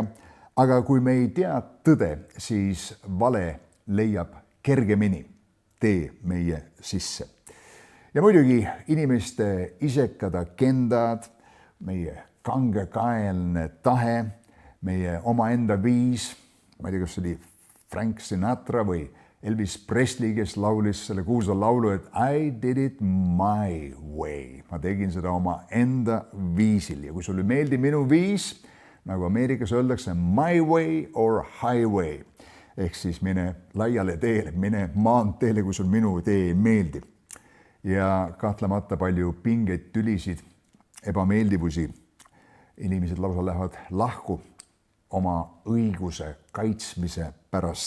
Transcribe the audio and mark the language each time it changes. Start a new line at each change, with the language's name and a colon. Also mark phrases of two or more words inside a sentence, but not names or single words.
Estonian: Aga kui me ei tea tõde, siis vale leiab kergemini tee meie sisse. Ja muidugi inimeste isekad agendad, meie kangekaelne tahe, meie omaenda viis, ma ei tea, kas see oli Frank Sinatra või Elvis Presley, kes laulis selle kuulsa laulu, et
English: I did it my way.
Estonian: Ma tegin seda oma enda viisil ja kui sulle meeldib minu viis, nagu Ameerikas öeldakse,
English: my way or highway,
Estonian: ehk siis mine laiale teele, mine maanteele, kui sul minu tee ei meeldi. Ja kahtlemata palju pingeid, tülisid, ebameeldivusi. Inimesed lausa lähevad lahku oma õiguse kaitsmise pärast.